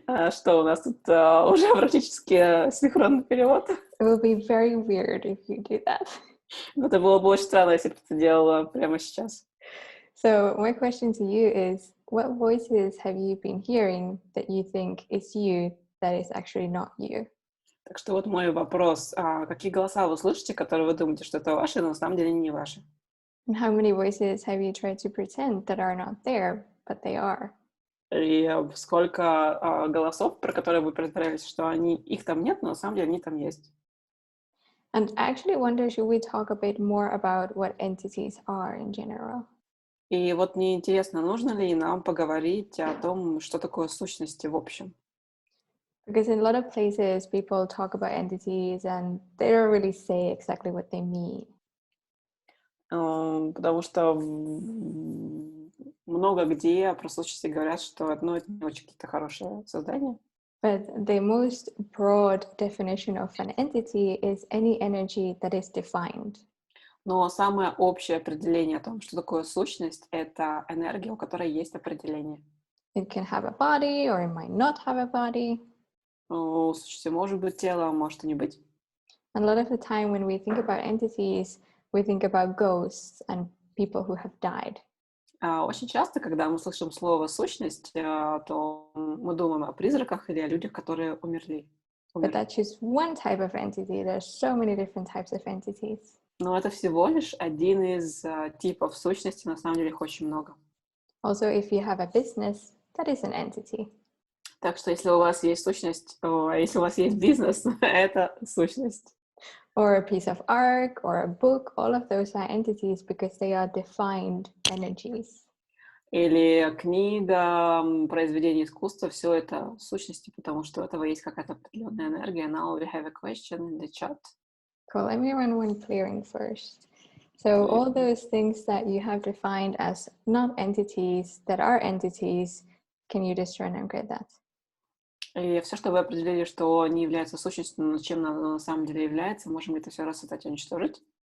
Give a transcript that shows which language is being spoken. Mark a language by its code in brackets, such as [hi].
[ru] Что у нас тут уже практически синхронный перевод? [en] It will be very weird if you do that. [ru] Но это было бы очень странно, если бы ты это делала прямо сейчас. [en] So my question to you is, what voices have you been hearing that you think is you that is actually not you? [ru] Так что вот мой вопрос. Какие голоса вы слышите, которые вы думаете, что это ваши, но на самом деле не ваши? [en] And how many voices have you tried to pretend that are not there, but they are? [ru] И сколько голосов, про которые вы притворялись, что их там нет, но на самом деле они там есть? [en] And I actually wonder, should we talk a bit more about what entities are in general? [ru] И вот мне интересно, нужно ли нам поговорить о том, что такое сущности в общем? [en] Because in a lot of places, people talk about entities and they don't really say exactly what they mean. [ru] Потому что много где про сущности говорят, что это не очень какие-то хорошие создания. [en] But the most broad definition of an entity is any energy that is defined. [ru] Но самое общее определение о том, что такое сущность, это энергия, у которой есть определение. [en] It can have a body or it might not have a body. [ru] У сущности может быть тело, а может и не быть. [en] And a lot of the time when we think about entities, we think about ghosts and people who have died. [ru] Очень часто, когда мы слышим слово «сущность», то мы думаем о призраках или о людях, которые умерли. [en] But that's just one type of entity. There's so many different types of entities. [ru] Но это всего лишь один из типов сущности, на самом деле их очень много. [en] Also, if you have a business, that is an entity. [ru] Так что если у вас есть сущность, если у вас есть бизнес, это сущность. [en] Or a piece of art or a book, all of those are entities because they are defined energies. [ru] Или книга, произведение искусства, все это сущности, потому что у этого есть какая-то определенная энергия. [en] Now we have a question in the chat. Cool, let me run one clearing first. So all those things that you have defined as not entities that are entities, can you just run and get that? [ru] И все, что вы определили, что не является сущностью, но чем оно на самом деле является, можем это все рассосать и уничтожить.